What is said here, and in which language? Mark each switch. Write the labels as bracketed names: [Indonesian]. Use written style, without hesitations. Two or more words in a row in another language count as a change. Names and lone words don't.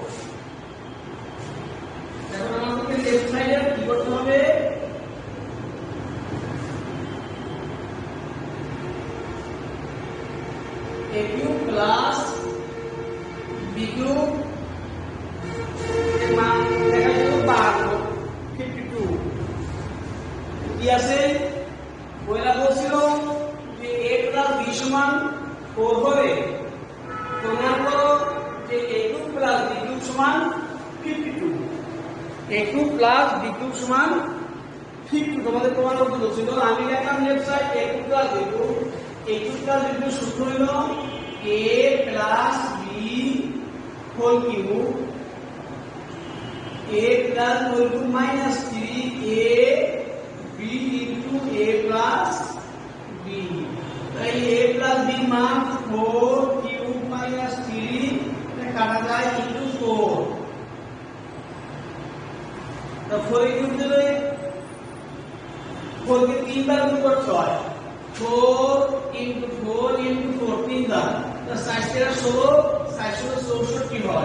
[Bangla] এখন আমাদের [English] left side [Bangla] কি করতে হবে, [English] a cube plus b cube [Bangla] এর মান দেখা যাবে 52 52 কি আছে বইলা বলছিল যে [English] a plus b [Bangla] সমান 4 হলে প্রমাণ করো যে [English] a cube plus b cube [Bangla] সমান 52। [English] a cube plus b cube [Bangla] সমান 52 তোমাদের প্রমাণ করতে বলছিল। আমি লিখলাম [English] left side a cube plus b cube, a cube plus b cube [Bangla] সূত্র হলো [English] a plus b whole cube, a plus whole cube minus 3a b into a plus b। [Bangla] তাই [English] a plus b [Bangla] মান 4 [English] cube minus 3 [Bangla] এটা কাটা যায় into 4। তো 4 কিউব দিলে 4 কে 3 বার গুণ করতে হয়, 4 into 4 into 4 3 বার, তো 60 এর 16 60 64 হয়।